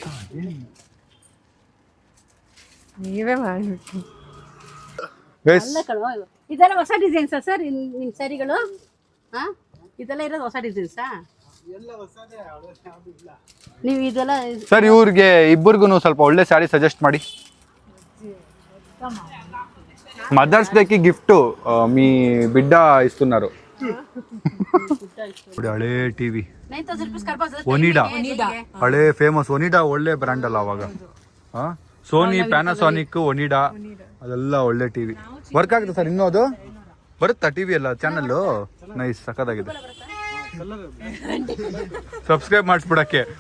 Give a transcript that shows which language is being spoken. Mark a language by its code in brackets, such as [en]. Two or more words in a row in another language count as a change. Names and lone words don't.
[kn] ನೀವೇ ಮಾಡ್ಬಿಟ್ಟು ಅಲ್ಲ ಕಣೋ, ಇದೆಲ್ಲ ಹೊಸ ಡಿಸೈನ್ಸಾ ಸರ್ ನಿಮ್ಮ ಸ್ಯಾರಿಗಳು? ಹಾ, ಇದೆಲ್ಲ ಇರೋದು ಹೊಸ ಡಿಸೈನ್ಸಾ? ನೀವು ಇದೆಲ್ಲ ಸರ್ ಇವ್ರಿಗೆ ಇಬ್ಬರಿಗೂ ಸ್ವಲ್ಪ ಒಳ್ಳೆ ಸ್ಯಾರಿ ಸಜೆಸ್ಟ್ ಮಾಡಿ. [te] మదర్స్ డేకి గిఫ్ట్ మీ బిడ్డ ఇస్తున్నారు. [kn] ನೋಡಿ ಹಳೇ ಟಿವಿ 9,000 rupees ಕರ್ಬೋದು. ಒನಿಡಾ, ಹಳೇ ಫೇಮಸ್ ಒನಿಡಾ, ಒಳ್ಳೆ ಬ್ರ್ಯಾಂಡ್ ಅಲ್ಲ ಅವಾಗ. ಸೋನಿ, ಪ್ಯಾನಾಸೋನಿಕ್, ಒನಿಡಾ ಅದೆಲ್ಲ ಒಳ್ಳೆ ಟಿವಿ. ವರ್ಕ್ ಆಗುತ್ತೆ ಸರ್ ಇನ್ನೂ ಅದು ಬರುತ್ತಾ ಟಿವಿ ಎಲ್ಲ ಚಾನಲ್? ನೈಸ್, ಸಖತ್ತಾಗಿದೆ. ಸಬ್ಸ್ಕ್ರೈಬ್ ಮಾಡಿಸ್ಬಿಡಕ್ಕೆ.